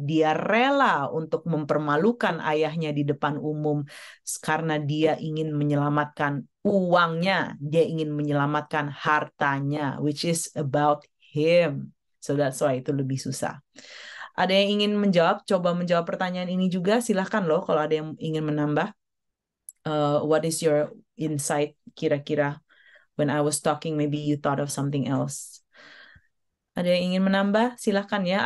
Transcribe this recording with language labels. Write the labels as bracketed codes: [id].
[id] Dia rela untuk mempermalukan ayahnya di depan umum karena dia ingin menyelamatkan uangnya. Dia ingin menyelamatkan hartanya, [en] which is about him. So that's why [id] itu lebih susah. Ada yang ingin coba menjawab pertanyaan ini juga, silahkan loh kalau ada yang ingin menambah. [en] What is your insight kira-kira when I was talking, maybe you thought of something else. [id] Ada yang ingin menambah, silahkan ya.